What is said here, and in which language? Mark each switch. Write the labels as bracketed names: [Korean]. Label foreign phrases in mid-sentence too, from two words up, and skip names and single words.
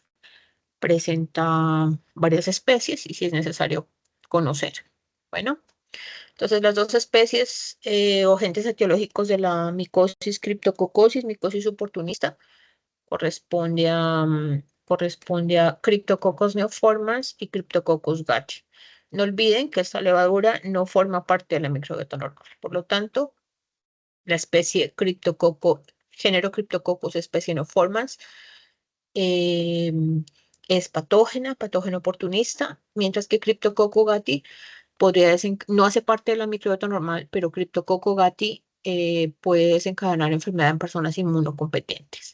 [Spanish] Presenta varias especies y si es necesario conocer. Bueno, entonces las dos especies o agentes etiológicos de la micosis Cryptococcus, micosis oportunista, corresponde a Cryptococcus neoformans y Cryptococcus gatchi. No olviden que esta levadura no forma parte de la microbiota normal. Por lo tanto, la especie género Cryptococcus, especie neoformans, eh, es patógeno oportunista, mientras que Cryptococcus gatchi no hace parte de la microbiota normal, pero Cryptococcus gatchi puede desencadenar enfermedad en personas inmunocompetentes.